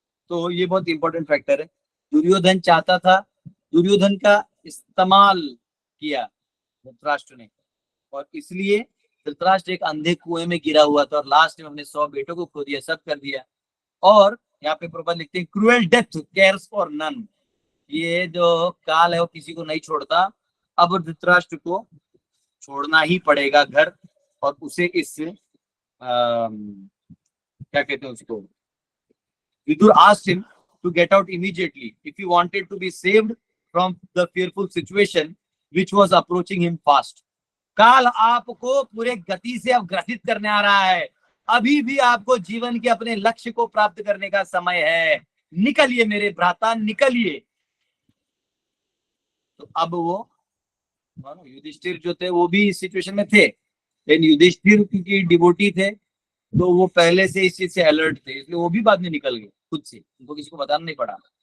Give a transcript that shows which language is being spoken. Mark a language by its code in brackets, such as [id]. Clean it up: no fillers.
[hi] तो ये बहुत इंपॉर्टेंट फैक्टर है। दुर्योधन चाहता था, दुर्योधन का इस्तेमाल किया धृतराष्ट्र ने, और इसलिए धृतराष्ट्र एक अंधे कुएं में गिरा हुआ था और लास्ट में हमने 100 बेटों को खो दिया, सब कर दिया। और यहाँ पे प्रबंध लिखते हैं, [en] cruel death cares for none, [hi] ये जो काल है वो किसी को नहीं छोड़ता। अब धृतराष्ट्र को छोड़ना ही पड़ेगा घर, और उसे इस क्या कहते हैं उसको, [en] Vidur asked him to get out immediately if he wanted to be saved from the fearful situation which was approaching him fast. [hi] काल आपको पूरे गति से अब ग्रसित करने आ रहा है, अभी भी आपको जीवन के अपने लक्ष्य को प्राप्त करने का समय है, निकलिए मेरे भ्राता निकलिए। तो अब वो युधिष्ठिर जो थे वो भी इस सिचुएशन में थे, लेकिन युधिष्ठिर क्योंकि डिवोटी थे तो वो पहले से इस चीज से अलर्ट थे, इसलिए वो भी बाद में निकल गए खुद से, उनको किसी को बताना नहीं पड़ा।